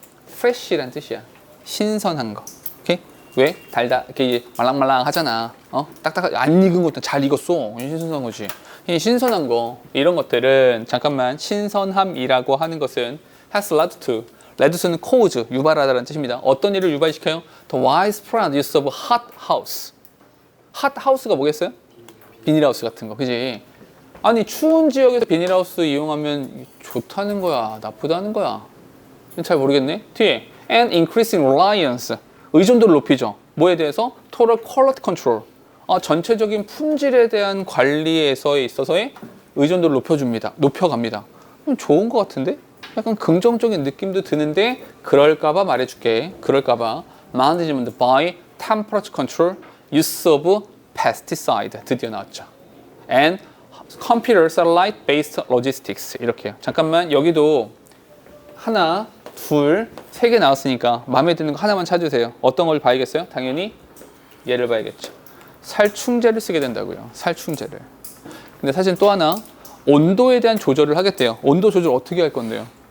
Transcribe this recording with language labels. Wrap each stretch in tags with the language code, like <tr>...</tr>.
<ko>fresh란 뜻이야. 신선한 거. 오케이? 왜? 달다 이렇게 말랑말랑 하잖아. 딱딱 안 익은 것도 잘 익었어. 신선한 거지. 신선한 거 이런 것들은 잠깐만 신선함이라고 하는 것은</ko> <en>has led to</en> <ko>레드스는 cause 유발하다는 뜻입니다. 어떤 일을 유발시켜요?</ko> <en>The widespread use of hot house.</en> <ko>hot house가 뭐겠어요? 비닐하우스 같은 거, 그지? 아니 추운 지역에서 비닐하우스 이용하면 좋다는 거야, 나쁘다는 거야? 잘 모르겠네. 뒤에</ko> <en>and increasing reliance</en> <ko>의존도를 높이죠. 뭐에 대해서?</ko> <en>Total quality control.</en> <ko>전체적인 품질에 대한 관리에 있어서의 의존도를 높여갑니다. 좋은 것 같은데? 약간 긍정적인 느낌도 드는데 그럴까봐 말해줄게. 그럴까봐</ko> <en>management by temperature control, use of pesticide</en> <ko>드디어 나왔죠.</ko> <en>and computer satellite based logistics</en> <ko>이렇게요. 잠깐만 여기도 하나, 둘, 세 개 나왔으니까 마음에 드는 거 하나만 찾으세요. 어떤 걸 봐야겠어요? 당연히 얘를 봐야겠죠. 살충제를 쓰게 된다고요. 살충제를. 근데 사실 또 하나 온도에 대한 조절을 하겠대요. 온도 조절 어떻게 할 건데요?</ko>